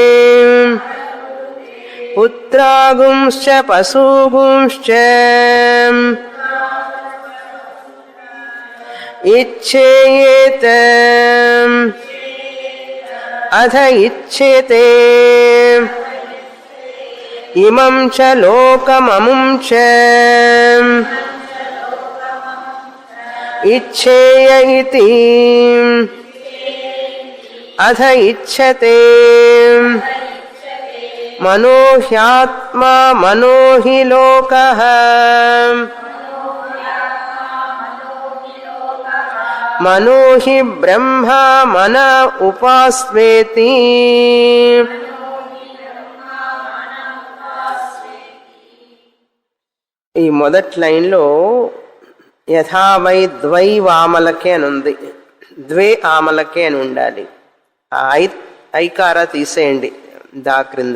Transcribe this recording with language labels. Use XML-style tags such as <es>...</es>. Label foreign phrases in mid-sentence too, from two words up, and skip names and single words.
<sa>पुत्रागुंश्च पशुगुंश्च इच्छेयेत अथ इच्छेते इमं च लोकममुं च इच्छेय इति अथ इच्छते मनो ह्यात्मा मनो हि लोकः मनो हि ब्रह्मा मन उपास्वेति</sa> <te>ఈ మొదటి లైన్లో</te> <sa>यथा वै द्वै वामलके</sa> <te>అని ఉంది.</te> <sa>द्वे आमलके</sa> <te>అని ఉండాలి. ఆ ఐకార తీసేయండి దా క్రింద.</te>